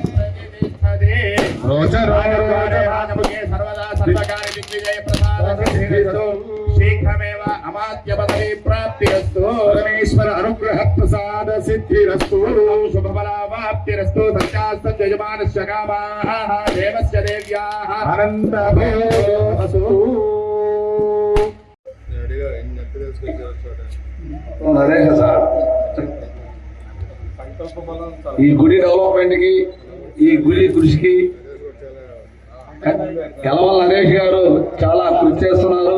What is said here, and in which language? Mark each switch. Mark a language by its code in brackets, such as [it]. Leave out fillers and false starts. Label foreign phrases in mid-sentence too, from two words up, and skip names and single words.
[sa] सर्वदा सर्वकार्य दिग्विजय प्रसादो शीघ्रमेव अमात्य पदवी प्राप्तिरस्तु परमेश्वर अनुग्रह प्रसाद सिद्धिरस्तु शुभफलावाप्तिरस्तु सत्यास्तु यजमानस्य कामाः देवस्य देव्याः अनन्तभोऽस्तु। [te] నరేష్ సార్ ఈ గుడి డెవలప్మెంట్ కి ఈ గుడి కృషికి యలమల నరేష్ గారు చాలా కృషి చేస్తున్నారు.